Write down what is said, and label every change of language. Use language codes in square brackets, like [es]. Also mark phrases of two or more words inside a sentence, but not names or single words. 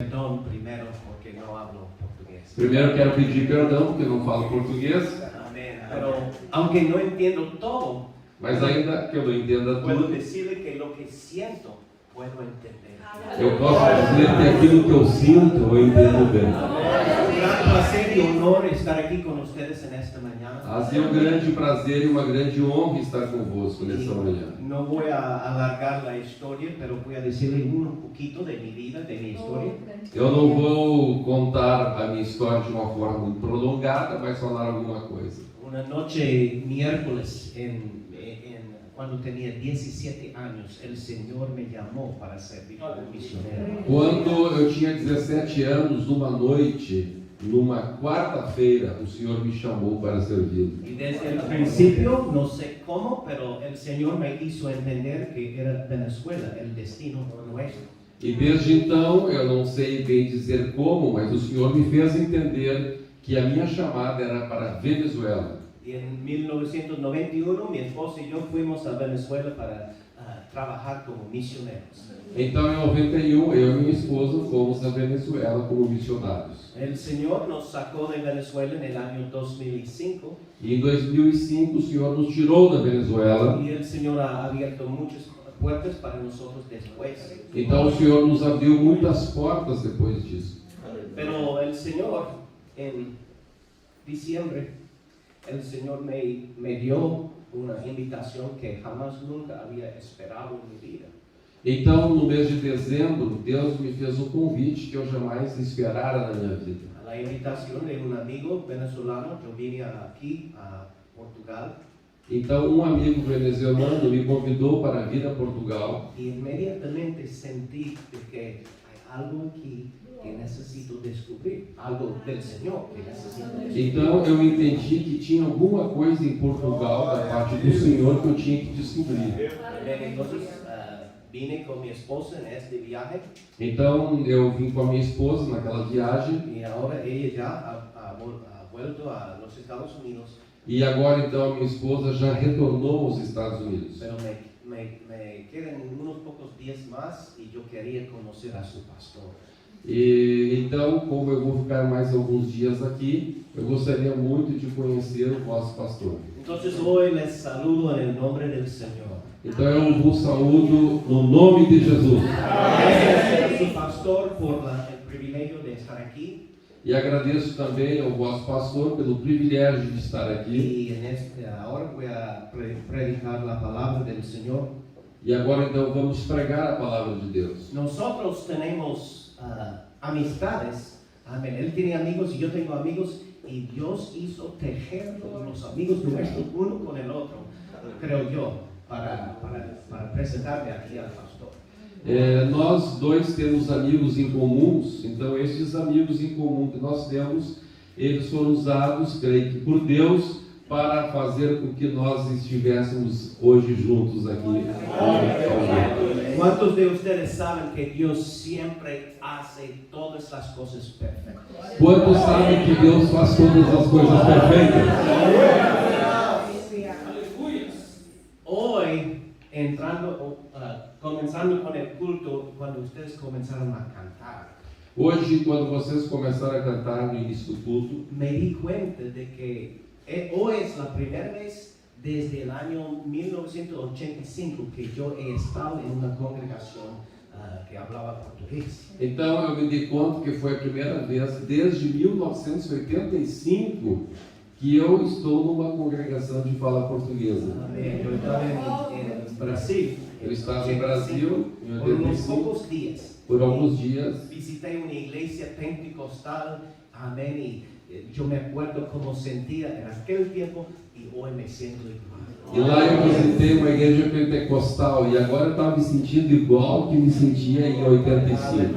[es] perdón primero porque no hablo portugués. [pt] Primeiro quero pedir perdão porque não falo português, [es] Amén. Pero aunque no entiendo todo, [pt] mas ainda que eu não entenda [es] puedo [pt] tudo, [es] decirle que lo que siento puedo entender. [pt] eu posso dizer que aquilo que eu sinto eu entendo bem. [es] Un gran placer y honor estar aquí con ustedes en esta mañana. Ha sido [pt] um grande prazer e uma grande honra estar convosco nessa manhã. [es] No voy a alargar la historia, pero voy a decirle un poquito de mi vida, de mi historia. [pt] Eu não vou contar a minha história de uma forma muito prolongada, mas falar alguma coisa. [es] Una noche miércoles, cuando tenía 17 años, el Señor me llamó para servir como misionero. [pt] Quando eu tinha 17 anos, numa noite, numa quarta-feira, o Senhor me chamou para servi-lo. [es] Y desde el principio, no sé cómo, pero el Señor me hizo entender que era Venezuela el destino nuestro. [pt] E desde então, eu não sei bem dizer como, mas o Senhor me fez entender que a minha chamada era para Venezuela. [es] Y en 1991, mi esposa y yo fuimos a Venezuela para trabajar como misioneros. [pt] Então, em 91, eu e minha esposa fomos a Venezuela como missionários. [es] El Señor nos sacó de Venezuela en el año 2005 [pt] E em 2005, o Senhor nos tirou da Venezuela. [es] y el Señor ha abierto muchas puertas para nosotros después. [pt] Então, o Senhor nos abriu muitas portas depois disso. [es] Pero el Señor, en diciembre, el Señor me dio una invitación que jamás nunca había esperado en mi vida. [pt] Então, no mês de dezembro, Deus me fez um convite que eu jamais esperara na minha vida. [es] A la invitación de un amigo venezolano, yo vine aquí a Portugal [pt] Então, um amigo venezuelano me convidou para vir a Portugal. [es] y inmediatamente sentí de que hay algo aquí que necesito descubrir, algo del Señor que necesito descubrir. [pt] Então, eu entendi que tinha alguma coisa em Portugal da parte do Senhor que eu tinha que descobrir. [es] Entonces vine con mi esposa en este viaje [pt] Então, eu vim com a minha esposa naquela viagem. [es] y ahora ella ya ha vuelto a los Estados Unidos. [pt] E agora, então, a minha esposa já retornou aos Estados Unidos. [es] Pero me quedan unos pocos días más y yo quería conocer a su pastor. [pt] E então, como eu vou ficar mais alguns dias aqui, eu gostaria muito de conhecer o vosso pastor. [es] Entonces hoy les saludo en el nombre del Señor. [pt] Então eu vos saúdo no nome de Jesus. [es] Gracias a su pastor por el privilegio de estar aquí. [pt] E agradeço também ao vosso pastor pelo privilégio de estar aqui. [es] Y ahora voy a predicar la palabra del Señor. [pt] E agora então vamos pregar a palavra de Deus. [es] Nosotros tenemos amistades. Amén. Él tiene amigos y yo tengo amigos. Y Dios hizo tejer los amigos nuestros uno con el otro, creo yo, para presentarme aquí al pastor. [pt] Nós dois temos amigos em comuns, então esses amigos em comum que nós temos, eles foram usados, creio que por Deus, para fazer com que nós estivéssemos hoje juntos aqui. [es] ¿Cuántos de ustedes saben que Dios siempre hace todas las cosas perfectas? [pt] Quantos sabem que Deus faz todas as coisas perfeitas? [es] Hoy, comenzando con el culto, cuando ustedes comenzaron a cantar, [pt] Hoje, quando vocês começaram a cantar no início do culto, [es] me di cuenta de que hoy es la primera vez desde el año 1985 que yo he estado en una congregación que hablaba portugués. [pt] então eu me dei conta que foi a primeira vez desde 1985 que eu estou numa congregação de fala portuguesa. [es] Yo estaba en Brasil. [pt] Eu estava em Brasil em [es] por unos 85, pocos días. [pt] por alguns dias. [es] Visité una iglesia pentecostal, amén, y yo me acuerdo cómo sentía en aquel tiempo y hoy me siento igual. [pt] E lá eu visitei uma igreja pentecostal e agora eu estava me sentindo igual que me sentia em 85.